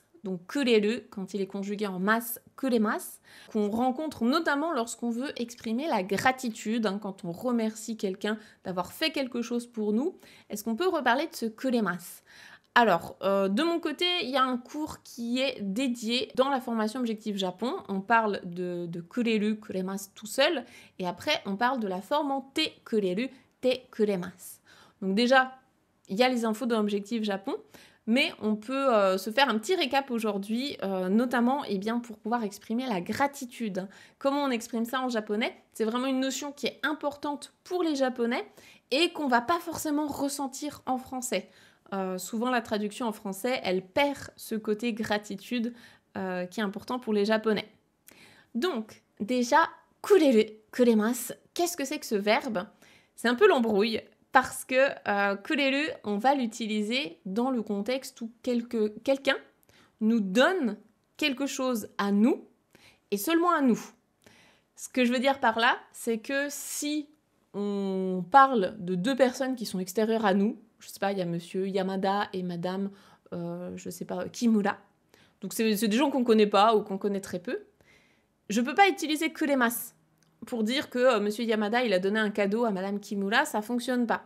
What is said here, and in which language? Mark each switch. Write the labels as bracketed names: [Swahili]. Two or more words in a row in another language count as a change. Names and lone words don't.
[French] Donc kureru, quand il est conjugué en masse, kuremasu, qu'on rencontre notamment lorsqu'on veut exprimer la gratitude, quand on remercie quelqu'un d'avoir fait quelque chose pour nous. Est-ce qu'on peut reparler de ce kuremasu? Alors, de mon côté, il y a un cours qui est dédié dans la formation Objectif Japon. On parle de [Japanese] くれる、くれます [French] tout seul, et après, on parle de la forme en [Japanese] てくれる、てくれます. [French] Donc déjà, il y a les infos dans Objectif Japon, mais on peut se faire un petit récap aujourd'hui, notamment pour pouvoir exprimer la gratitude. Comment on exprime ça en japonais? C'est vraiment une notion qui est importante pour les Japonais et qu'on va pas forcément ressentir en français. Souvent, la traduction en français, elle perd ce côté gratitude qui est important pour les Japonais. Donc, déjà, [Japanese] くれる、くれます, [French] qu'est-ce que c'est que ce verbe? C'est un peu l'embrouille. Parce que kureru, on va l'utiliser dans le contexte où quelqu'un nous donne quelque chose à nous, et seulement à nous. Ce que je veux dire par là, c'est que si on parle de deux personnes qui sont extérieures à nous, je sais pas, il y a monsieur Yamada et madame, je sais pas, Kimura, donc c'est des gens qu'on connaît pas ou qu'on connaît très peu, je peux pas utiliser kuremasu pour dire que monsieur Yamada, il a donné un cadeau à madame Kimura, ça fonctionne pas.